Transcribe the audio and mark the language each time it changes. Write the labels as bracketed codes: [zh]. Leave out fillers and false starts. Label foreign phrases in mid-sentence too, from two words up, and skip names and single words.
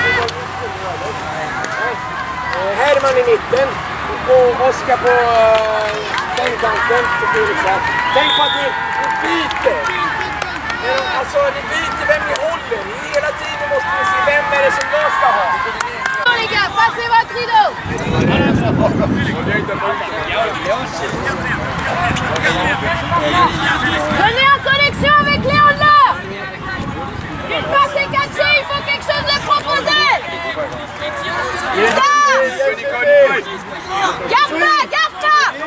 [sv] Herman i mitten. Och Oskar på den kanten. Och Felix här. Tänk på att ni byter. Alltså, ni byter vem ni håller. Hela tiden måste ni se vem är det som jag ska ha. [fr] Les gars, passez votre rideau. Venez en connexion avec Léon là. Une passe est catchée, il faut quelque chose de proposé. Ça. Garde pas, garde pas.